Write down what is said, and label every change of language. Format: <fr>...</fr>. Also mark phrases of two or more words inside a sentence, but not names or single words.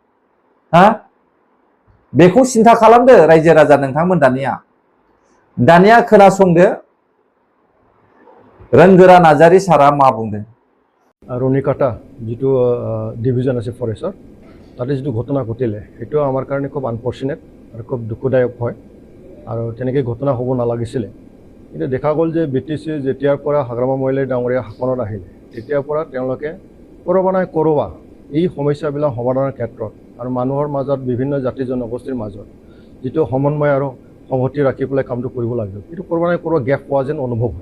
<brx>बेखौ सिन्था खालामदो रायजो राजा नोंथांमोन। दानिया खोनासंदो रोंगोरा नार्जारी सारा मा बुंदों।</brx> <as>ৰনিকাটা যিটো ডিভিজন আছে फरेस्टर, তাতে যিটো ঘটনা ঘটিলে সেইটো আমাৰ কাৰণে খুব আনফৰ্চুনেট আৰু খুব দুখদায়ক হয় আৰু তেনেকৈ ঘটনা হ'ব নালাগিছিলে। কিন্তু দেখা গ'ল যে BTC যেতিয়াৰ পৰা হাগ্ৰামা মহিলাই ডাঙৰীয়া শাসনত আহিলে তেতিয়াৰ পৰা তেওঁলোকে কৰবা নাই কৰবা এই সমস্যাবিলাক সমাধানৰ ক্ষেত্ৰত আৰু মানুহৰ মাজত বিভিন্ন জাতি জনগোষ্ঠীৰ মাজত যিটো সমন্বয় আৰু সংহতি ৰাখি পেলাই কামটো কৰিব লাগিব, এইটো কৰবা নাই কৰবা গেপ পোৱা যেন অনুভৱ হয়।</as>